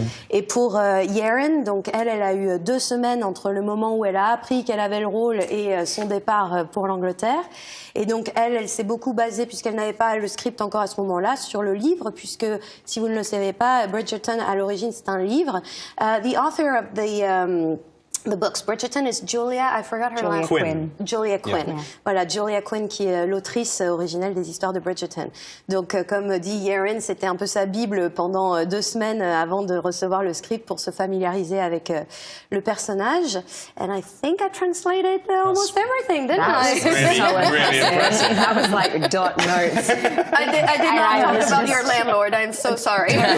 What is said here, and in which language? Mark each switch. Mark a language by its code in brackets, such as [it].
[fr] Et pour Yerin, donc elle a eu 2 semaines entre le moment où elle a appris qu'elle avait le rôle et son départ pour l'Angleterre. Et donc elle s'est beaucoup basée, puisqu'elle n'avait pas le script encore à ce moment-là, sur le livre, puisque si vous ne le savez pas, Bridgerton à l'origine c'est un livre. [en] The author of the books, Bridgerton, is Julia, I forgot her last name. Julia Quinn. Yeah. [fr] Voilà, Julia Quinn qui est l'autrice originelle des histoires de Bridgerton. Donc, comme dit Yerin, c'était un peu sa Bible pendant 2 semaines avant de recevoir le script pour se familiariser avec le personnage. [en] And I think I translated almost everything, didn't I? Really impressive. That was like dot notes. I did not talk about your landlord. I'm so sorry.